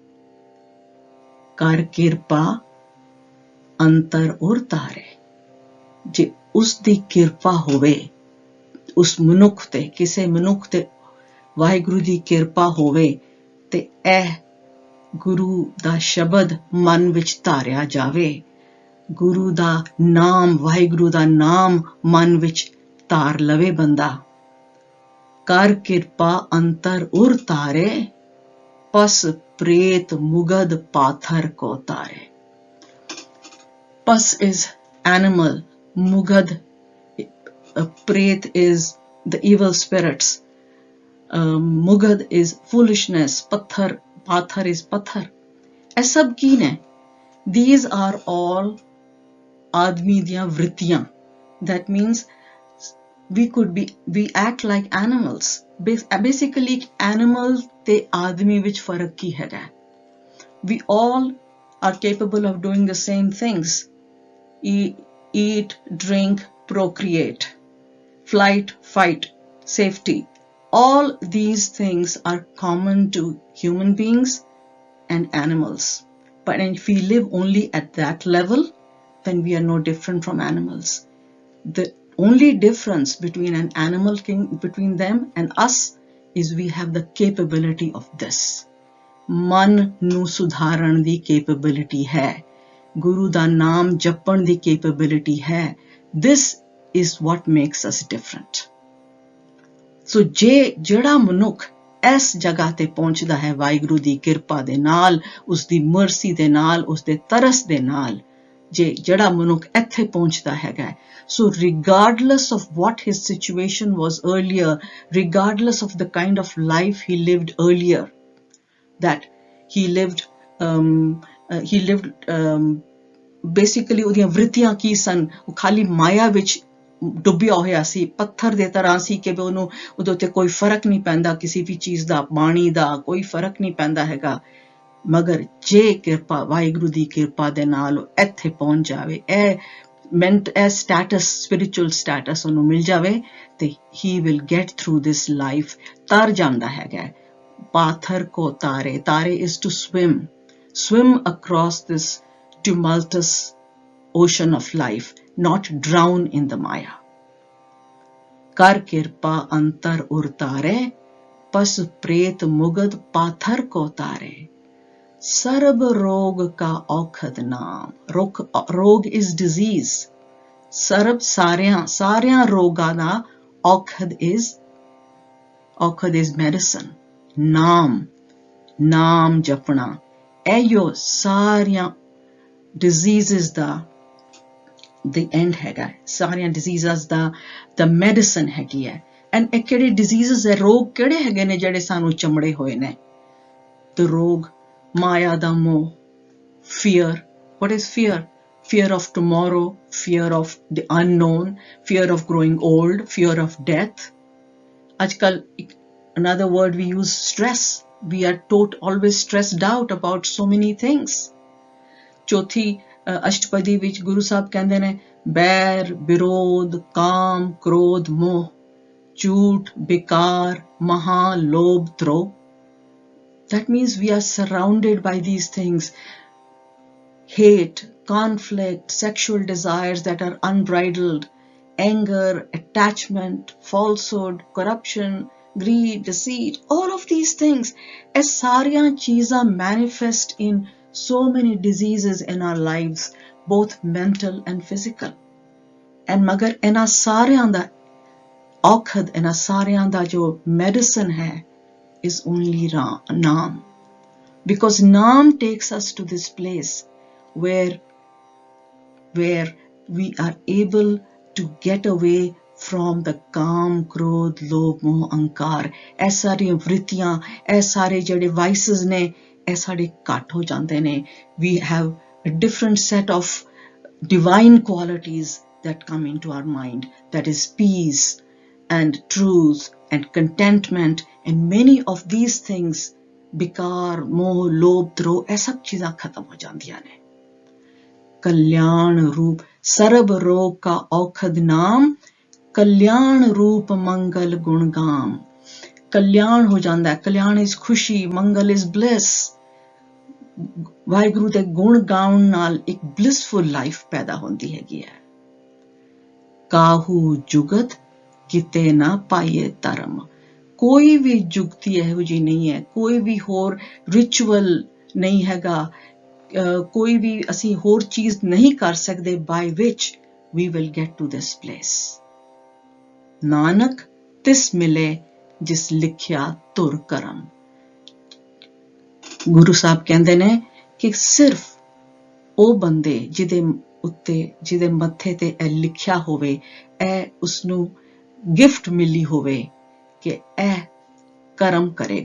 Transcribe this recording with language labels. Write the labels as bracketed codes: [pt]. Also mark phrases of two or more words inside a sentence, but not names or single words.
[pa] ਕਰ ਕਿਰਪਾ ਅੰਤਰ ਔਰ ਤਾਰੇ, ਜੇ ਉਸ ਦੀ ਕਿਰਪਾ ਹੋਵੇ ਉਸ ਮਨੁੱਖ ਤੇ, ਕਿਸੇ ਮਨੁੱਖ ਤੇ ਵਾਹਿਗੁਰੂ ਦੀ ਕਿਰਪਾ ਹੋਵੇ ਤੇ ਇਹ ਗੁਰੂ ਦਾ ਸ਼ਬਦ ਮਨ ਵਿੱਚ ਧਾਰਿਆ ਜਾਵੇ, ਗੁਰੂ ਦਾ ਨਾਮ, ਵਾਹਿਗੁਰੂ ਦਾ ਨਾਮ ਮਨ ਵਿੱਚ ਧਾਰ ਲਵੇ ਬੰਦਾ। ਕਰ ਕਿਰਪਾ ਅੰਤਰ ਉਰ ਤਾਰੇ, ਪਸ ਪ੍ਰੇਤ ਮੁਗਧ ਪਾਥਰ ਕੋ ਤਾਰੇ। [en] ਪਸ is animal, mugad, pret is the evil spirits, mugad is foolishness, pathar is pathar. [pa] ਇਹ ਸਭ ਕੀ ਨੇ? [en] These are all [pa] ਆਦਮੀ ਦੀਆਂ ਵ੍ਰਿਤੀਆਂ। [en] That means we act like animals. Basically animal [pa] ਤੇ ਆਦਮੀ ਵਿੱਚ ਫਰਕ ਕੀ ਹੈਗਾ? [en] We all are capable of doing the same things. Eat, drink, procreate, flight, fight, safety. All these things are common to human beings and animals. But if we live only at that level, then we are no different from animals. The only difference between an animal between them and us is we have the capability of this. [pa] ਮਨ ਨੂੰ ਸੁਧਾਰਨ ਦੀ capability ਹੈ, ਗੁਰੂ ਦਾ ਨਾਮ ਜਪਣ ਦੀ capability ਹੈ। [en] This is what makes us different. [pa] So ਜਿਹੜਾ ਮਨੁੱਖ ਇਸ ਜਗ੍ਹਾ ਤੇ ਪਹੁੰਚਦਾ ਹੈ ਵਾਹਿਗੁਰੂ ਦੀ ਕਿਰਪਾ ਦੇ ਨਾਲ, ਉਸ ਦੀ ਮਰਸੀ ਦੇ ਨਾਲ, ਉਸ ਦੇ ਤਰਸ ਦੇ ਨਾਲ, ਜਿਹੜਾ ਮਨੁੱਖ ਇੱਥੇ ਪਹੁੰਚਦਾ ਹੈਗਾ, [en] so regardless of what his situation was earlier, regardless of the kind of life he lived earlier, that he lived basically [pa] ਉਹਦੀਆਂ ਵ੍ਰਿਤੀਆਂ ਕੀ ਸਨ? ਉਹ ਖਾਲੀ ਮਾਇਆ ਵਿੱਚ ਡੁੱਬਿਆ ਹੋਇਆ ਸੀ, ਪੱਥਰ ਦੇ ਤਰ੍ਹਾਂ ਸੀ ਕਿ ਉਹਨੂੰ ਉਹਦੇ ਉੱਤੇ ਕੋਈ ਫਰਕ ਨਹੀਂ ਪੈਂਦਾ, ਕਿਸੇ ਵੀ ਚੀਜ਼ ਦਾ, ਪਾਣੀ ਦਾ ਕੋਈ ਫਰਕ ਨਹੀਂ ਪੈਂਦਾ ਹੈਗਾ। ਮਗਰ ਜੇ ਕਿਰਪਾ, ਵਾਹਿਗੁਰੂ ਦੀ ਕਿਰਪਾ ਦੇ ਨਾਲ ਇੱਥੇ ਪਹੁੰਚ ਜਾਵੇ, ਇਹ [en] status, spiritual status [pa] ਉਹਨੂੰ ਮਿਲ ਜਾਵੇ ਤੇ [en] he will get through this life, [pa] ਤਰ ਜਾਂਦਾ ਹੈਗਾ। ਪਾਥਰ ਕੋ ਤਾਰੇ, ਤਾਰੇ [en] is to swim across this tumultuous ocean of life, not drown in the maya. [pa] ਕਰ ਕਿਰਪਾ ਅੰਤਰ ਉਰ ਤਾਰੇ, ਪਸ ਪ੍ਰੇਤ ਮੁਗਧ ਪਾਥਰ ਕੋ ਤਾਰੇ। ਸਰਬ ਰੋਗ ਕਾ ਔਖਦ ਨਾਮ, ਰੋਗ [en] is disease, [pa] ਸਰਬ ਸਾਰਿਆਂ ਰੋਗਾਂ ਦਾ ਔਖਦ [en] is medicine, [pa] ਨਾਮ ਜਪਣਾ, ਇਹੋ ਸਾਰੀਆਂ diseases ਦਾ [en] the end [pa] ਹੈਗਾ, ਸਾਰੀਆਂ diseases ਦਾ medicine ਹੈਗੀ ਹੈ। ਐਂਡ ਇਹ ਕਿਹੜੇ diseases ਹੈ, ਰੋਗ ਕਿਹੜੇ ਹੈਗੇ ਨੇ ਜਿਹੜੇ ਸਾਨੂੰ ਚਮੜੇ ਹੋਏ ਨੇ? The ਰੋਗ ਮਾਇਆ ਦਾ ਮੋਹ, [en] fear. What is fear? Fear of tomorrow, fear of the unknown, fear of growing old, fear of death. Ajkal, another word we use, stress. We are always stressed out about so many things. [pa] ਚੌਥੀ ਅਸ਼ਟਪਦੀ ਵਿੱਚ ਗੁਰੂ ਸਾਹਿਬ ਕਹਿੰਦੇ ਨੇ ਬੈਰ, ਵਿਰੋਧ, ਕਾਮ, ਕ੍ਰੋਧ, ਮੋਹ, ਝੂਠ, ਬੇਕਾਰ, ਮਹਾ, ਲੋਭ, ਧਰੋਹ. [en] That means we are surrounded by these things. Hate, conflict, sexual desires that are unbridled, anger, attachment, falsehood, corruption, greed, deceit, all of these things. [pa] ਇਹ ਸਾਰੀਆਂ ਚੀਜ਼ਾਂ [en] manifest in so many diseases in our lives, both mental and physical. [pa] And magar ਇਹਨਾਂ ਸਾਰਿਆਂ ਦਾ ਔਖਦ, ਇਹਨਾਂ ਸਾਰਿਆਂ ਦਾ ਜੋ medicine ਹੈ, [en] is only Naam. Because Naam takes us to this place where we are able to get away from the [pa] ਕਾਮ, ਕ੍ਰੋਧ, ਲੋਭ, ਮੋਹ, ਅੰਕਾਰ. ਇਹ ਸਾਰੀਆਂ ਵ੍ਰਿਤੀਆਂ, ਇਹ ਸਾਰੇ ਜਿਹੜੇ vices ਨੇ, ਇਹ ਸਾਡੇ ਘੱਟ ਹੋ ਜਾਂਦੇ ਨੇ. [en] We have a different set of divine qualities that come into our mind. That is peace and truth and contentment, and many of these things, [pa] ਬਿਕਾਰ, ਮੋਹ, ਲੋਭ, ਧ੍ਰੋਹ, ਇਹ ਸਭ ਚੀਜ਼ਾਂ ਖਤਮ ਹੋ ਜਾਂਦੀਆਂ ਨੇ. ਕਲਿਆਣ ਰੂਪ ਸਰਬ ਰੋਗ ਕਾ ਔਖਦ ਨਾਮ, ਕਲਿਆਣ ਰੂਪ ਮੰਗਲ ਗੁਣਗਾਮ. ਕਲਿਆਣ ਹੋ ਜਾਂਦਾ ਹੈ. ਕਲਿਆਣ is ਖੁਸ਼ੀ, ਮੰਗਲ [en] is bliss. [pa] ਵਾਹਿਗੁਰੂ ਦੇ ਗੁਣ ਗਾਉਣ ਨਾਲ ਇੱਕ [en] blissful life [pa] ਪੈਦਾ ਹੁੰਦੀ ਹੈਗੀ ਹੈ. ਕਾਹੂ ਜੁਗਤ ਕਿਤੇ ਨਾ ਪਾਈਏ ਧਰਮ. ਕੋਈ ਵੀ ਜੁਗਤੀ ਇਹੋ ਜਿਹੀ ਨਹੀਂ ਹੈ, ਕੋਈ ਵੀ ਹੋਰ ਰਿਚੁਅਲ ਨਹੀਂ ਹੈਗਾ, ਕੋਈ ਵੀ ਅਸੀਂ ਹੋਰ ਚੀਜ਼ ਨਹੀਂ ਕਰ ਸਕਦੇ [en] by which we will get to this place. [pa] ਨਾਨਕ ਤਿਸ ਮਿਲੇ ਜਿਸ ਲਿਖਿਆ ਧੁਰ ਕਰਮ. ਗੁਰੂ ਸਾਹਿਬ ਕਹਿੰਦੇ ਨੇ ਕਿ ਸਿਰਫ ਉਹ ਬੰਦੇ ਜਿਹਦੇ ਮੱਥੇ ਤੇ ਇਹ ਲਿਖਿਆ ਹੋਵੇ, ਇਹ ਉਸਨੂੰ ਗਿਫਟ ਮਿਲੀ ਹੋਵੇ ਕਿ ਇਹ ਕਰਮ ਕਰੇਗਾ.